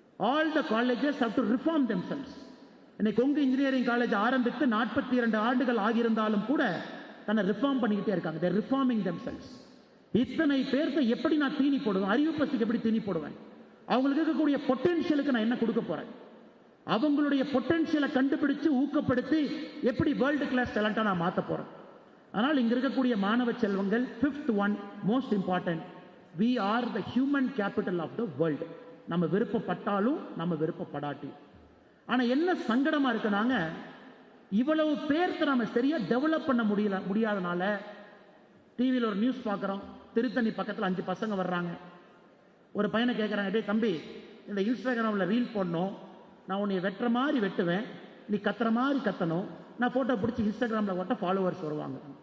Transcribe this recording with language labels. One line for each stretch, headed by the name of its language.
English: All the colleges have to reform themselves.
Tamil: இன்னைக்கு Kongu engineering college ஆரம்பித்து 42 ஆண்டுகள் ஆகியிருந்தாலும் கூட தன்னை ரிஃபார்ம் பண்ணிக்கிட்டே இருக்காங்க.
English: They're reforming themselves.
Tamil: இத்தனை பேர்த்த எப்படி நான் தீனி போடுவேன்? அறிவு பசிக்கு எப்படி தீனி போடுவேன்? அவங்களுக்கு இருக்கக்கூடிய பொட்டன்ஷியலுக்கு நான் என்ன கொடுக்க போறேன்? அவங்களுடைய பொட்டன்ஷியலை கண்டுபிடிச்சு ஊக்கப்படுத்தி எப்படி வேர்ல்டு கிளாஸ் டேலண்டா நான் மாற்ற போறேன்? ஆனால் இங்க இருக்கக்கூடிய மாணவ செல்வங்கள்,
English: 5th one most important, we are the human capital of the world.
Tamil: நம்ம விருப்பப்பட்டாலும் நம்ம விருப்பப்படாட்டி. ஆனா என்ன சங்கடமா இருக்குனாங்க, இவ்வளவு பேர்த்த நம்ம சரியா டெவலப் பண்ண முடியாதனால டிவியில் ஒரு நியூஸ் பார்க்குறோம், திருத்தணி பக்கத்தில் 5 பசங்க வர்றாங்க. ஒரு பையனை கேட்குறாங்க, டே தம்பி, இந்த இன்ஸ்டாகிராமில் ரீல் போடணும், நான் உன்னை வெட்டுற மாதிரி வெட்டுவேன், நீ கத்துற மாதிரி கத்தணும், நான் ஃபோட்டோ பிடிச்சி இன்ஸ்டாகிராமில் போட்டால் ஃபாலோவர்ஸ் வருவாங்க.